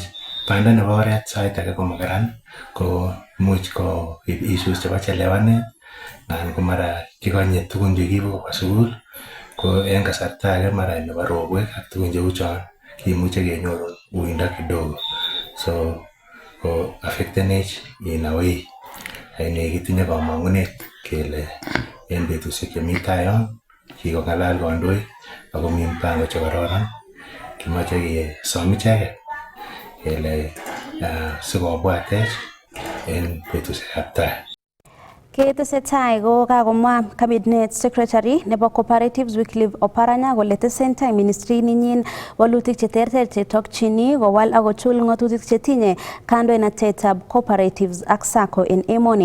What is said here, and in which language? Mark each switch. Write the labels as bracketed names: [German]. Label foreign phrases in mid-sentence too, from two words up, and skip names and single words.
[Kalenjin] Banda nebo oret sait age komakaran, ko imuch koib issues chebo chelewanet anan ko mara kikonye tugun chekiibu kobwa sukul, ko en kasarta age mara nebo robwek ak tugun cheu chon kimuche kenyoru uindo kidogo, so ko affectenech [English] in a way. [Kalenjin] Aine kitinye kamang'unet kele en betusiek chemi tai yon kikong'alal kandoik ako mi mpango chekororon, kimoche kesom icheket kele sikobwatech en betusiekab tai. Ketesetai ko kakomwa [English] cabinet secretary [Kalenjin] nebo Cooperatives Wycliffe Oparanya kole tesentai ministry ninyin walutik cheterter chetokchini kowal akochul ng'atutik chetinye kandoinatetab cooperatives ak sacco en emoni.